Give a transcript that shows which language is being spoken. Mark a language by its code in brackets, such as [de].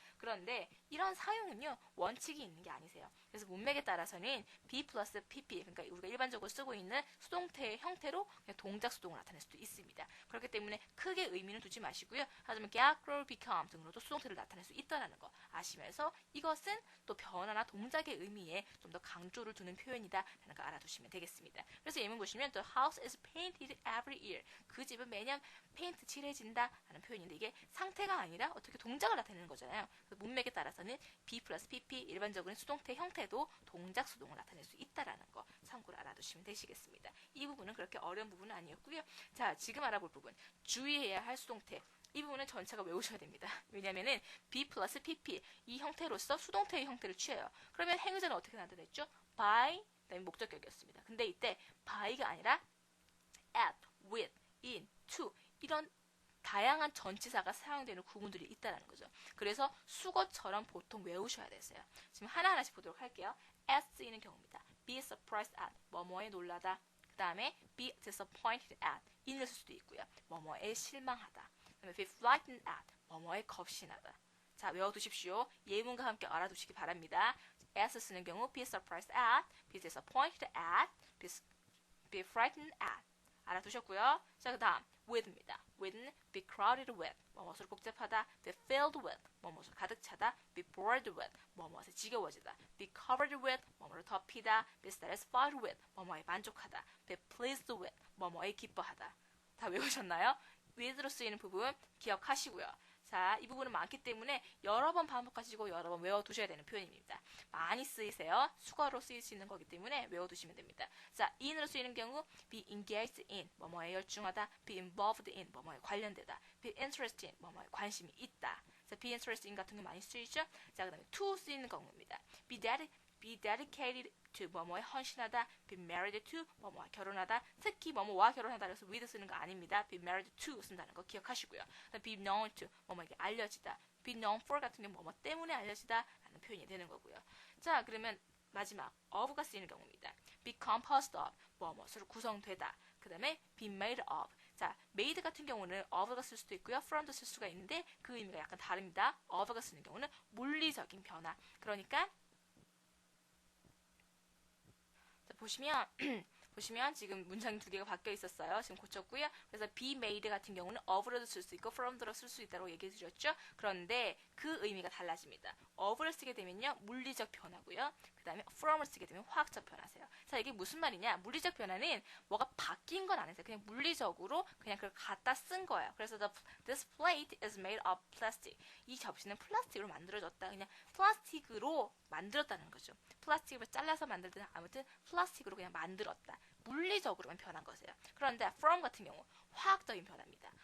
[ko] 그런데 이런 사용은요. 원칙이 있는 게 아니세요. 그래서 문맥에 따라서는 be 플러스 pp, 그러니까 우리가 일반적으로 쓰고 있는 수동태의 형태로 그냥 동작 수동을 나타낼 수도 있습니다. 그렇기 때문에 크게 의미는 두지 마시고요. 하지만 get, grow, become 등으로도 수동태를 나타낼 수 있다는 거 아시면서 이것은 또 변화나 동작의 의미에 좀 더 강조를 두는 표현이다라는 거 알아두시면 되겠습니다. 그래서 예문 보시면 [en] The house is painted every year. [ko] 그 집은 매년 페인트 칠해진다라는 표현인데 이게 상태가 아니라 어떻게 동작을 나타내는 거잖아요. 문맥에 따라서는 be 플러스 pp 일반적인 수동태 형태도 동작 수동을 나타낼 수 있다라는 거 참고로 알아두시면 되시겠습니다. 이 부분은 그렇게 어려운 부분은 아니었고요. 자, 지금 알아볼 부분 주의해야 할 수동태. 이 부분은 전체가 외우셔야 됩니다. 왜냐면은 be 플러스 pp 이 형태로서 수동태의 형태를 취해요. 그러면 행위자는 어떻게 나타냈죠? by 그다음에 목적격이었습니다. 근데 이때 by가 아니라 at, with, in, to 이런 다양한 전치사가 사용되는 구문들이 있다는 거죠. 그래서 수거처럼 보통 외우셔야 되세요. 지금 하나하나씩 보도록 할게요. as 쓰이는 경우입니다. be surprised at, 뭐뭐에 놀라다. 그 다음에 be disappointed at, in을 쓸 수도 있고요. 뭐뭐에 실망하다. 그 다음에 be frightened at, 뭐뭐에 겁신하다. 자, 외워두십시오. 예문과 함께 알아두시기 바랍니다. [en] as [ko] 쓰는 경우 [en] be surprised at, be disappointed at, be frightened at. [ko] 알아두셨고요. 자, 그 다음 with입니다. with는 be crowded with, 뭐뭇을 복잡하다. be filled with, 뭐뭇을 가득 차다. be bored with, 뭐뭇에 지겨워지다. be covered with, 뭐뭐를 덮이다. be satisfied with, 뭐뭐에 만족하다. be pleased with, 뭐뭐에 기뻐하다. 다 외우셨나요? with로 쓰이는 부분 기억하시고요. 자, 이 부분은 많기 때문에 여러 번 반복하시고 여러 번 외워두셔야 되는 표현입니다. 많이 쓰이세요. 수거로 쓰일 수 있는 거기 때문에 외워두시면 됩니다. 자, in으로 쓰이는 경우 be engaged in, 뭐뭐에 열중하다. be involved in, 뭐뭐에 관련되다. be interested in, 뭐뭐에 관심이 있다. 자, be interested in 같은 게 많이 쓰이죠? 자, 그 다음에 to 쓰이는 경우입니다. be be dedicated to 뭐뭐에 헌신하다, be married to 뭐뭐와 결혼하다, 특히 뭐뭐와 결혼하다 그래서 with 쓰는 거 아닙니다. be married to 쓴다는 거 기억하시고요. be known to 뭐뭐에게 알려지다, be known for 같은 경우 뭐뭐 때문에 알려지다 라는 표현이 되는 거고요. 자, 그러면 마지막 of가 쓰이는 경우입니다. be composed of 뭐뭐로 구성되다. 그 다음에 be made of. 자, made 같은 경우는 of가 쓸 수도 있고요. from도 쓸 수가 있는데 그 의미가 약간 다릅니다. of가 쓰는 경우는 물리적인 변화. 그러니까 자, 보시면 지금 문장이 두 개가 바뀌어 있었어요. 지금 고쳤고요. 그래서 be made 같은 경우는 of로도 쓸 수 있고 from도 쓸 수 있다고 얘기해 드렸죠. 그런데 그 의미가 달라집니다. of를 쓰게 되면요. 물리적 변화고요. 그 다음에 from을 쓰게 되면 화학적 변화세요. 자, 이게 무슨 말이냐? 물리적 변화는 뭐가 바뀐 건 아니세요. 그냥 물리적으로 그냥 그걸 갖다 쓴 거예요. [en] 그래서 this plate is made of plastic. [ko] 이 접시는 플라스틱으로 만들어졌다. 그냥 플라스틱으로 만들었다는 거죠. 플라스틱을 잘라서 만들든 아무튼 플라스틱으로 그냥 만들었다. 물리적으로만 변한 거세요. 그런데 from 같은 경우 화학적인 변화입니다.